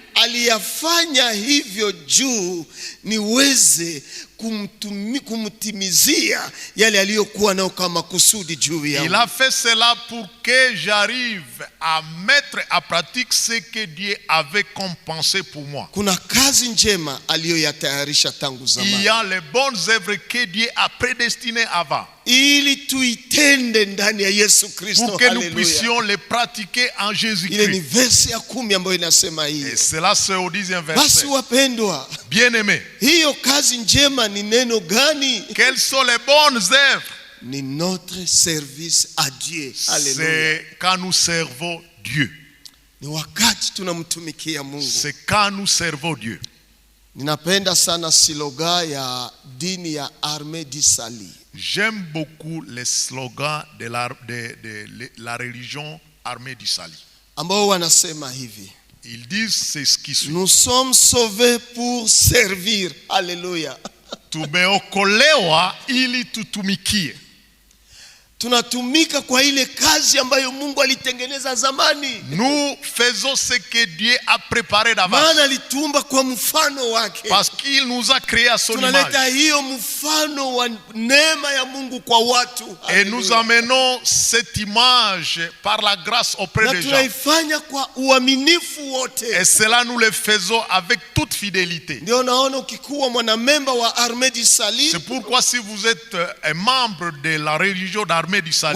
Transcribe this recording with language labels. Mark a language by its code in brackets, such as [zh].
[sw] aliyafanya hivyo juu niweze kumtimizia yale aliyokuwa nayo kama kusudi juu yangu. [fr] Il a fait cela pour que j'arrive à mettre à pratique ce que Dieu avait comme pensé pour moi. [sw] Kuna kazi njema aliyoyatayarisha tangu zamani. [fr] Il y a les bonnes œuvres que Dieu a prédestinées avant. [sw] Ili tuitende ndani ya Yesu Kristo. [fr] Pour que nous puissions les pratiquer en Jésus-Christ. [sw] Ile ni verse ya 10 ambayo inasema hii. [fr] Et cela c'est au 10e verset. [sw] Basi wapendwa, [fr] bien-aimés, [sw] hiyo kazi njema ni neno gani? [fr] Quelles sont les bonnes œuvres? [sw] Ni [fr] notre service à Dieu. Alléluia. C'est quand nous servons Dieu. [sw] Ni wakati tunamtumikia Mungu. [fr] C'est quand nous servons Dieu. [sw] Ninapenda sana slogan ya dini ya Armée du Salut. [fr] J'aime beaucoup les slogans de la religion Armée du Salut. [sw] Ambao wanasema hivi. [fr] Ils disent c'est ce qui suit. Nous sommes sauvés pour servir. Alléluia. [sw] Tumeokolewa ili tutumikie. Tunatumika kwa ile kazi ambayo Mungu alitengeneza zamani. [fr] Nous faisons ce que Dieu a préparé d'avance. [sw] Maana alituumba kwa mfano wake. [fr] Parce qu'il nous a créé à son image. [sw] Tunaleta hiyo mfano wa neema ya Mungu kwa watu. [fr] Et nous amenons cette image par la grâce auprès des gens. [sw] Na tunaifanya kwa uaminifu wote. [fr] Et cela nous le faisons avec toute fidélité. [sw] Ndio naona ukikuwa mwanamemba wa Armée du Salut. [fr] C'est pourquoi si vous êtes un membre de la religion d'Armée du Salut,